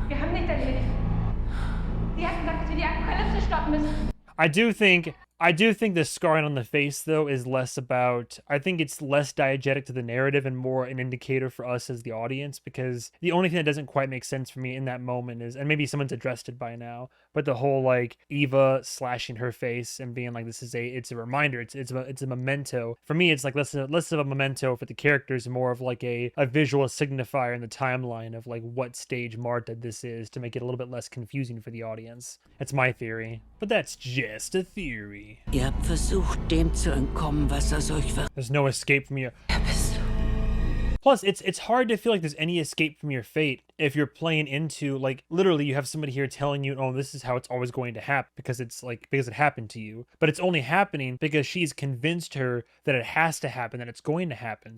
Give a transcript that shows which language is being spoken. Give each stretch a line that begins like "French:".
German: Wir haben nichts erledigt. Sie hatten gesagt, dass wir die Apokalypse stoppen müssen.
English: I do think the scarring on the face, though, is less about... I think it's less diegetic to the narrative and more an indicator for us as the audience, because the only thing that doesn't quite make sense for me in that moment is, and maybe someone's addressed it by now, but the whole, like, Eva slashing her face and being like, it's a reminder, it's a memento. For me, it's like less of a memento for the characters and more of like a visual signifier in the timeline of like what stage Marta this is to make it a little bit less confusing for the audience. That's my theory. But that's just a theory.
German: Ihr habt versucht, dem zu entkommen, was aus euch wird.
English: There's no escape from your... Plus, it's hard to feel like there's any escape from your fate if you're playing into, like, literally you have somebody here telling you, oh, this is how it's always going to happen because it happened to you. But it's only happening because she's convinced her that it has to happen, that it's going to happen.